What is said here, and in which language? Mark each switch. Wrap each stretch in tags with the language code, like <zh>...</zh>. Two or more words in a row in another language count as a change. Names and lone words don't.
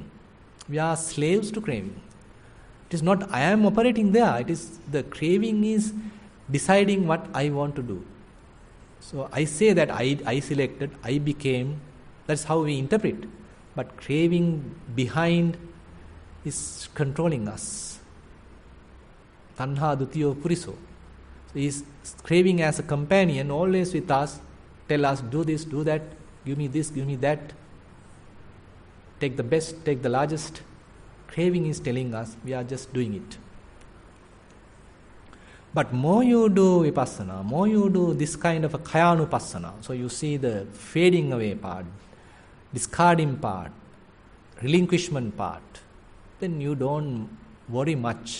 <en>We are slaves to craving. It is not I am operating there. It is the craving is deciding what I want to do. So I say that I selected, I became. That's how we interpret. But craving behind is controlling us.</en> <pi>Tanha dutiyo puriso.</pi> <en>So he is craving as a companion, always with us, tell us, do this, do that, give me this, give me that. Take the best, take the largest. Craving is telling us we are just doing it. But more you do vipassana, more you do this kind of a kayanupassana, so you see the fading away part, discarding part, relinquishment part, then you don't worry much.</en>